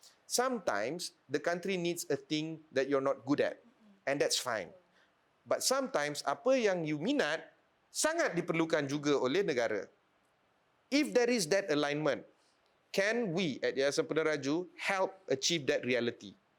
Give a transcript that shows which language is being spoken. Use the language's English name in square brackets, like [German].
[English] Sometimes the country needs a thing that you're not good at, and that's fine. But sometimes [Malay] apa yang you minat sangat diperlukan juga oleh negara. [English] If there is that alignment, can we at Yayasan Peneraju help achieve that reality?